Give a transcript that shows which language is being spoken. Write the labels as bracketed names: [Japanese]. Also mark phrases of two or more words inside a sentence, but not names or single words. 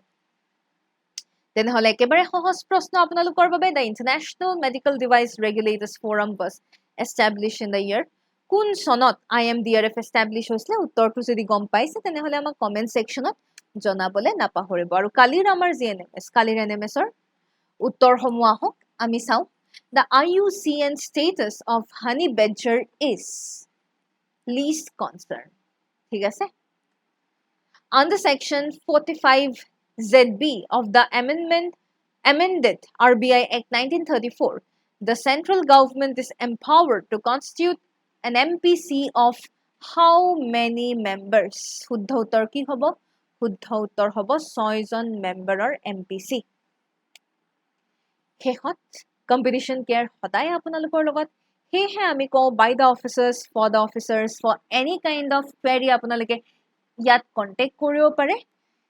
[Assamese] তেনেহ'লে একেবাৰে সহজ প্ৰশ্ন আপোনালোকৰ বাবে, [English] The International Medical Device Regulators Forum was established in the year, [Assamese] কোন চনত IMDRF এষ্টাব্লিছ হৈছিলে? উত্তৰটো যদি গম পাইছে তেনেহ'লে আমাক কমেণ্ট ছেকশ্যনত জনাবলৈ নাপাহৰিব। আৰু কালিৰ আমাৰ GNMS, কালিৰ NMSৰ উত্তৰসমূহ আহক আমি চাওঁ। [English] The IUCN status of honey badger is least concern. [Assamese] ঠিক আছে? [English] Under section 45ZB of the amended RBI Act 1934, the central government is empowered to constitute an MPC of how many members? [Assamese] শুদ্ধ উত্তৰ কি হ'ব? শুদ্ধ উত্তৰ হ'ব 6 জন মেম্বাৰৰ MPC। শেষত কম্পিটিশ্যন কেয়াৰ সদায় আপোনালোকৰ লগত, সেয়েহে আমি কওঁ [English] by the officers, for the officers, for any kind of query [Assamese] আপোনালোকে ইয়াত কণ্টেক্ট কৰিব পাৰে।